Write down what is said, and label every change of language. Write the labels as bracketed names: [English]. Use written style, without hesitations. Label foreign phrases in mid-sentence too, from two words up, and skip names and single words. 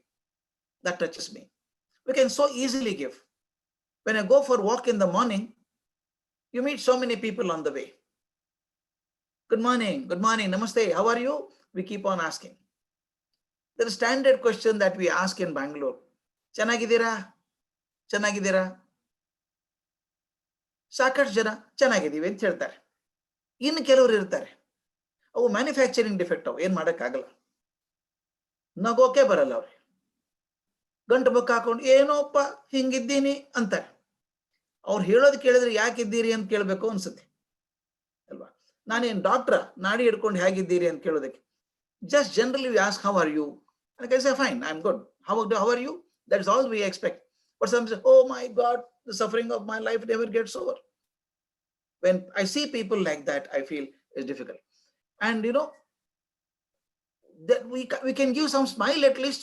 [English] That touches me. We can so easily give. When I go for a walk in the morning, you meet so many people on the way. Good morning, namaste, how are you? We keep on asking. There is a standard question that we ask in Bangalore. [Kannada] ಚೆನ್ನಾಗಿದ್ದೀರಾ? ಚೆನ್ನಾಗಿದ್ದೀರಾ? ಸಾಕಷ್ಟು ಜನ ಚೆನ್ನಾಗಿದ್ದೀವಿ ಅಂತ ಹೇಳ್ತಾರೆ. Innu ಕೆಲವರು ಇರ್ತಾರೆ. ಅವು [English] manufacturing defect [Kannada] ಅವು, ಏನು ಮಾಡೋಕ್ಕಾಗಲ್ಲ. ನಗೋಕೆ ಬರಲ್ಲ ಅವ್ರಿಗೆ. ಗಂಟು ಬುಕ್ ಹಾಕೊಂಡು ಏನೋಪ್ಪ ಹಿಂಗಿದ್ದೀನಿ ಅಂತಾರೆ. ಅವ್ರು ಹೇಳೋದು ಕೇಳಿದ್ರೆ ಯಾಕಿದ್ದೀರಿ ಅಂತ ಕೇಳಬೇಕು ಅನ್ಸುತ್ತೆ ಅಲ್ವಾ? ನಾನೇನು ಡಾಕ್ಟ್ರ ನಾಡಿ ಹಿಡ್ಕೊಂಡು ಹೇಗಿದ್ದೀರಿ ಅಂತ ಕೇಳೋದಕ್ಕೆ? [English] Just generally we ask, how are you? And I say, fine, I'm good. How are you? That's all we expect. But some say, oh my God, the suffering of my life never gets over. When I see people like that, I feel it's difficult. And you know, that we can give some smile at least.